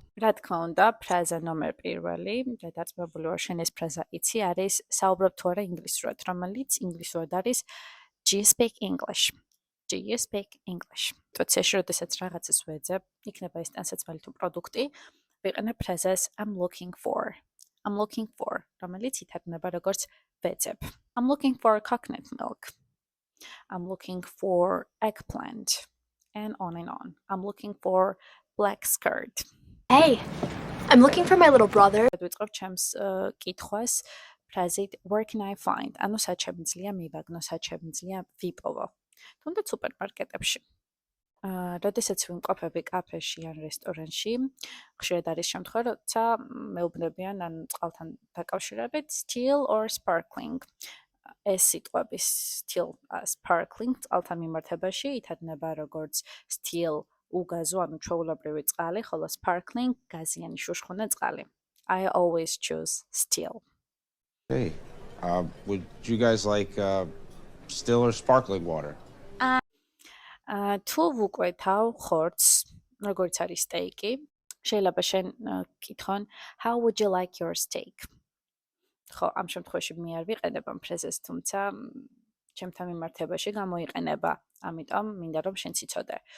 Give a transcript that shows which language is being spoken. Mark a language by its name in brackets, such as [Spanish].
[Georgian] რა თქმა უნდა, ფრაზა ნომერ პირველი, და დარწმუნებული ვარ, შენ ეს ფრაზა იცი, არის საუბრობ თუ არა ინგლისურად, რომელიც ინგლისურად არის [English] Do you speak English? Do you speak English? [Georgian] Სიტუაციაში, როდესაც რაღაცას ვეძებ, იქნება ეს ტანსაცმელი თუ პროდუქტი, ვიყენებ ფრაზას [English] I'm looking for. I'm looking for, [Georgian] რომელიც ითარგმნება როგორც ვეძებ. [English] I'm looking for coconut milk. I'm looking for eggplant. And on and on. I'm looking for black skirt. Hey, I'm looking for my little brother. [Georgian] ვიწყებ ჩემს კითხვას ფრაზით [English] where can I find? [Georgian] ანუ სად შემიძლია მივაგნო, სად შემიძლია ვიპოვო. თუნდაც სუპერმარკეტებში. როდესაც ვიმყოფები კაფეში ან რესტორანში, ხშირად არის შემთხვევა, როცა მეუბნებიან ან წყალთან დაკავშირებით [English] still or sparkling. [Georgian] ეს სიტყვები still sparkling წყალთან მიმართებაში ითარგმნება როგორც still უგაზო, ანუ ჩვეულებრივი წყალი, ხოლო sparkling გაზიანი შუშხუნა წყალი. [English] I always choose still. Hey, would you guys like still or sparkling water? [Georgian] თუ ვუკვეთავ ხორცს, როგორც არის სტეიკი, შეიძლება შენ გკითხონ [English] How would you like your steak? [Georgian] ხო, ამ შემთხვევაში მე არ ვიყენებ ამ ფრაზას, თუმცა ჩემთან მიმართებაში გამოიყენება, ამიტომ მინდა რომ შენც იცოდე.